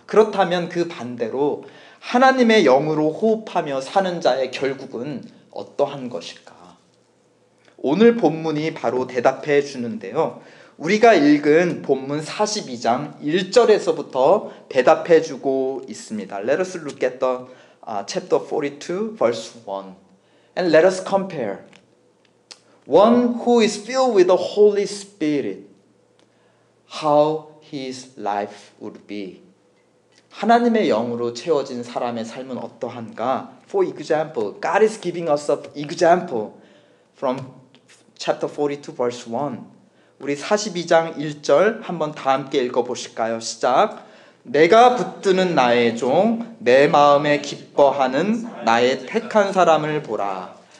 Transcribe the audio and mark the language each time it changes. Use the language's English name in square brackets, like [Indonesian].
[Korean] 그렇다면 그 반대로 하나님의 영으로 호흡하며 사는 자의 결국은 어떠한 것일까? 오늘 본문이 바로 대답해 주는데요. 우리가 읽은 본문 42장 1절에서부터 대답해 주고 있습니다. [English] Let us look at the chapter 42 verse 1 and let us compare. One who is filled with the Holy Spirit, how his life would be. [Korean] 하나님의 영으로 채워진 사람의 삶은 어떠한가? [English] For example, God is giving us an example from chapter 42 verse 1. [Korean] 우리 42장 1절 한번 다 함께 읽어보실까요? 시작. 내가 붙드는 나의 종, 내 마음에 기뻐하는 나의 택한 사람을 보라.